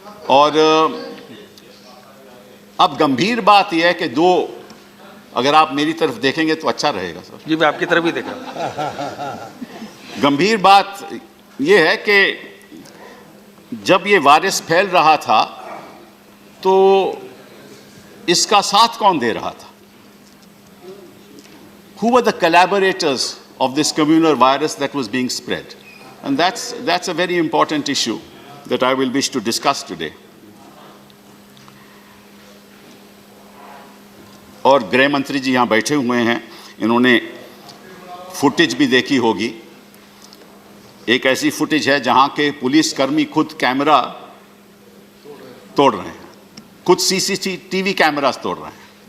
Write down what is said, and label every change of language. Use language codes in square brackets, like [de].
[hi] और अब गंभीर बात यह है कि अगर आप मेरी तरफ देखेंगे तो अच्छा रहेगा सर। जी, मैं आपकी तरफ ही देख रहा हूं। गंभीर बात यह है कि जब ये वायरस फैल रहा था तो इसका साथ कौन दे रहा था? [en] Who were the collaborators of this communal virus that was being spread? And that's a very important issue that I will wish to discuss today. [hi] और गृह मंत्री जी यहाँ बैठे हुए हैं, इन्होंने फुटेज भी देखी होगी। एक ऐसी फुटेज है जहाँ के पुलिसकर्मी खुद कैमरा तोड़ रहे हैं, खुद सीसीटीवी कैमरास तोड़ रहे हैं।